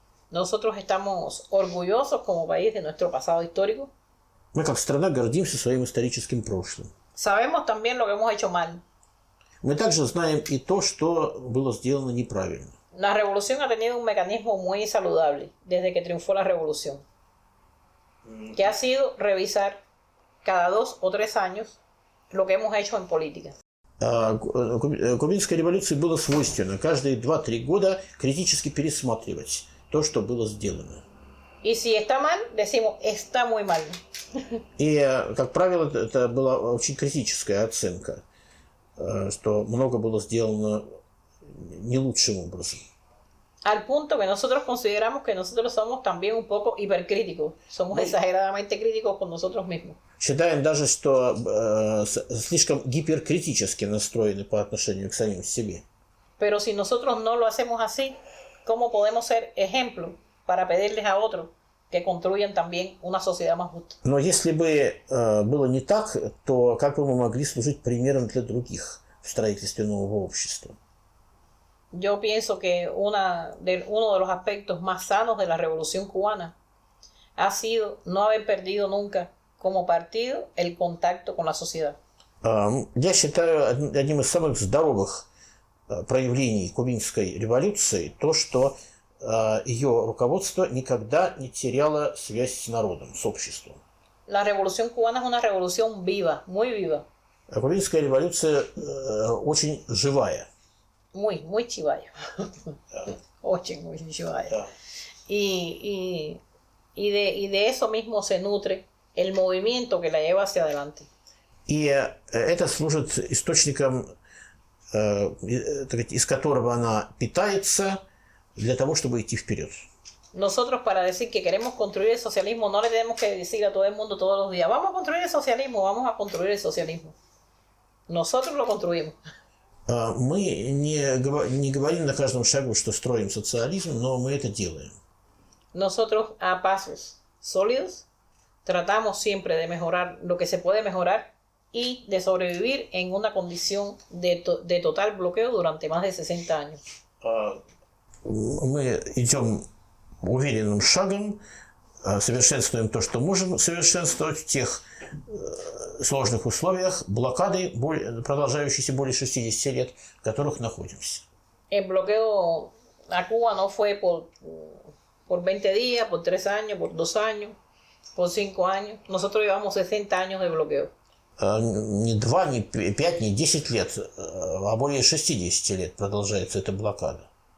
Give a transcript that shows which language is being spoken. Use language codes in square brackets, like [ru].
[es] Nosotros estamos orgullosos como país de nuestro pasado histórico. [ru] Мы как страна гордимся своим историческим прошлым. [es] Sabemos también lo que hemos hecho mal. [ru] Мы также знаем и то, что было сделано неправильно. [es] La revolución ha tenido un mecanismo muy saludable desde que triunfó la revolución, que ha sido revisar cada 2 o 3 años lo que hemos hecho en política. [ru] Кубинской революции было свойственно каждые 2-3 года критически пересматривать то, что было сделано. [es] Y si está mal, decimos, está muy mal. [ru] И, как правило, это была очень критическая оценка, что много было сделано не лучшим образом. [es] Al punto que nosotros consideramos que nosotros somos también un poco hipercríticos. Somos exageradamente críticos con nosotros mismos. [ru] Считаем даже, что слишком гиперкритически настроены по отношению к самим себе. [es] Pero si nosotros no lo hacemos así, ¿cómo podemos ser ejemplo para pedirles a otros que construyan también una sociedad más justa? [ru] Но если бы было не так, то как бы мы могли служить примером для других в строительстве нового общества? [es] Yo pienso que uno de los aspectos más sanos de la Revolución Cubana ha sido no haber perdido nunca como partido el contacto con la sociedad. [ru] Я считаю одним из самых здоровых проявлений кубинской революции то, что ее руководство никогда не теряло связь с народом, с обществом. [es] La Revolución Cubana es una revolución viva, muy viva. [ru] Кубинская революция очень живая. [es] Muy chivaya. [ru] Очень, [es] muy chivaya. Y de eso mismo se nutre el movimiento que la lleva hacia adelante. [ru] И это служит источником, из которого она питается для того, чтобы идти вперед. [es] Nosotros para decir que queremos construir el socialismo no le tenemos que decir a todo el mundo todos los días, vamos a construir el socialismo, vamos a construir el socialismo. Nosotros lo construimos. [ru] Мы не говорим на каждом шагу, что строим социализм, но мы это делаем. [es] Nosotros a pasos sólidos tratamos siempre de mejorar lo que se puede mejorar y de sobrevivir en una condición de total bloqueo durante más de 60 años. [ru] Мы идем уверенным шагом, совершенствуем то, что можем совершенствовать в тех сложных условиях блокады, продолжающейся более 60 лет, в которых находимся. [es] El bloqueo a Cuba no fue por 20 días, por 3 años, por 2 años, por 5 años. Nosotros llevamos 60 años de bloqueo. [ru] Не 2, не 5, не 10 лет, а более 60 лет продолжается эта блокада.